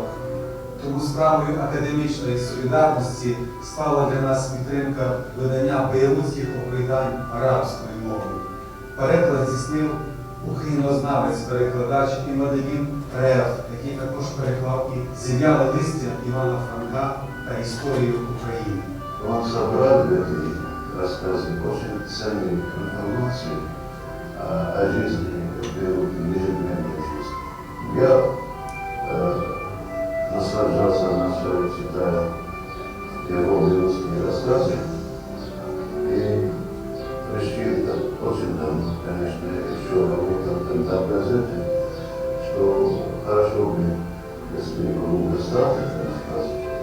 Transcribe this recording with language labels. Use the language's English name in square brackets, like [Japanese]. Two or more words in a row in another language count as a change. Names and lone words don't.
[Ukrainian] Тому справою академічної солідарності стала для нас підтримка видання бейрутських оповідань арабською мовою. Переклад здійснив українознавець-перекладач Імадевін Реав, який також переклав і «Зів'яле листя» Івана Франка та «Історію України». [Russian] Он собрал в этой рассказе очень ценную информацию о жизни Бейрута, ежедневной жизни. Я наслаждался вначале, читая его бейрутские рассказы, и решил, так очень давно, конечно, еще работал тогда в газете, что хорошо бы, если был достаточно рассказов,